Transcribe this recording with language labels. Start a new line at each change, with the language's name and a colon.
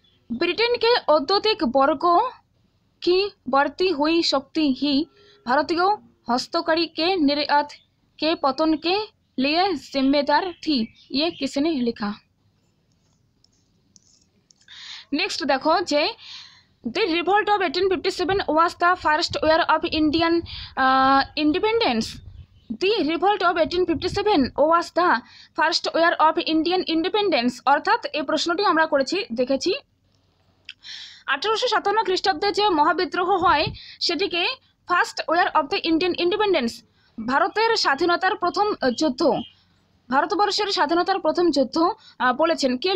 Hindi: Britain के औद्योगिक वर्गों की बढ़ती हुई शक्ति ही भारतीय हस्तकड़ी के निर्यात के पतन के लिए जिम्मेदार थी, ये किसने लिखा?
English: next
Hindi: देखो जे
English: The revolt of 1857 was the first year of Indian independence. The revolt of 1857 was the first year of Indian independence।
Bangla: অর্থাৎ এই প্রশ্নটি আমরা করেছি দেখেছি 1857 খ্রিস্টাব্দে যে মহাবিদ্রোহ হয় সেটিকে
English: first war of the Indian independence,
Bangla: ভারতের স্বাধীনতার প্রথম যুদ্ধ, ভারতবর্ষের স্বাধীনতার প্রথম যুদ্ধ বলেছেন।